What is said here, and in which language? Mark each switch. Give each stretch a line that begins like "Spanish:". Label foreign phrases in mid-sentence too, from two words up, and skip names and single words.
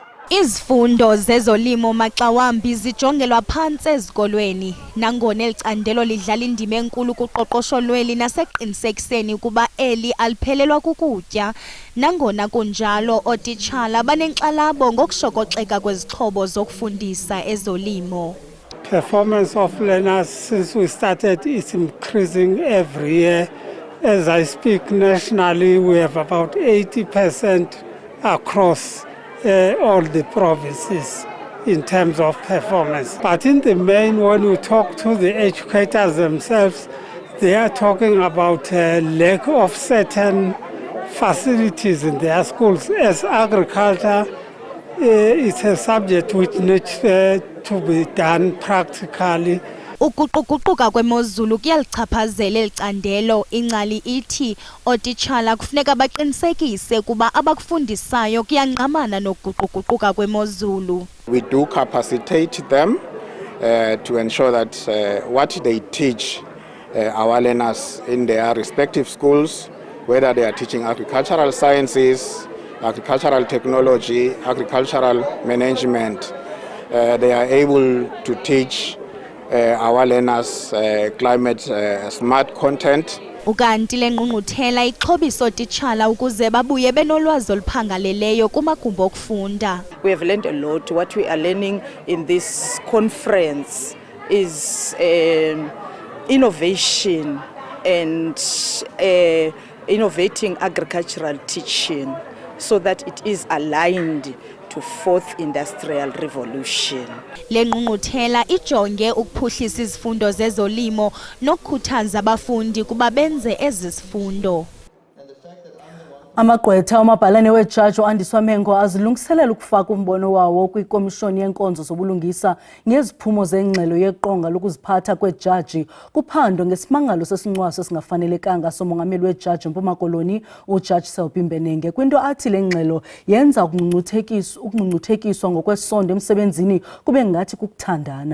Xhosa: Izifundo zezolimo maxa wambi zijongelwa phantsi ezikolweni nangona elicandelo lidlala indima enkulu kuqoqosho lweli naseqinisekiseni ukuba eli aliphelelwa kukutya. Nangona kunjalo ootitshala banenkxalabo ngokushokoxeka kwezixhobo zokufundisa ezolimo.
English: Performance of learners since we started is increasing every year. As I speak nationally, we have about 80% across all the provinces in terms of performance. But in the main, when we talk to the educators themselves, they are talking about a lack of certain facilities in their schools. As agriculture, it's a subject which needs to be done practically.
Xhosa: Ukuquququka kwemozulu kuyalichaphazela elicandelo. Ingcali ithi ootitshala kufuneka baqinisekise kuba abakufundisayo kuyangqamana nokuquququka kwemozulu.
English: We do capacitate them to ensure that what they teach our learners in their respective schools, whether they are teaching agricultural sciences, agricultural technology, agricultural management, they are able to teach our learners climate smart content.
Xhosa: Ukanti le ngqungquthela ixhobisa ootitshala ukuze babuye benolwazi oluphangaleleyo kumagumbi okufunda.
English: We have learned a lot. What we are learning in this conference is innovation and innovating agricultural teaching so that it is aligned to fourth industrial revolution.
Xhosa: Le ngqungquthela ijonge ukuphuhlisa izifundo zezolimo nokukhuthaza abafundi kuba benze ezi zifundo. Amagqwetha omabhalane wejaji uAndiswa Mengo azilungiselela ukufaka umbono wawo kwikomishoni yenkonzo zobulungisa ngeziphumo zengxelo yeqonga lokuziphatha kwejaji kuphando ngesimangalo sesincwaso esingafanelekanga somongameli wejaji eMpuma Koloni uJaji Selby Mbenenge kwinto athi le ngxelo yenza ukungcungcuthekiswa ngokwesondo emsebenzini kube ngathi kukuthandana.